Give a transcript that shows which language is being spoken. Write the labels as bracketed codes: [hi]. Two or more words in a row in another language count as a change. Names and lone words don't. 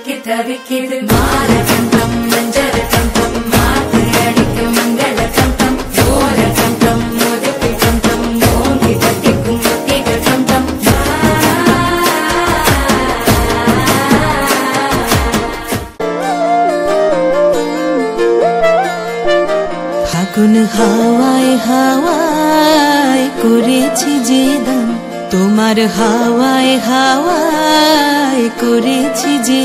[ta] தவிக்குது மாரகந்தம் மஞ்சர கந்தம் மாத்து அடிக்கும் மங்கள கந்தம் ஓர கந்தம் முதுக்கு கந்தம் ஓங்கி தட்டிக்கும் முத்திக கந்தம் [bn] ফাগুন হাওয়ায় হাওয়ায় করেছি যে দান তোমার হাওয়ায় হাওয়ায় করেছি যে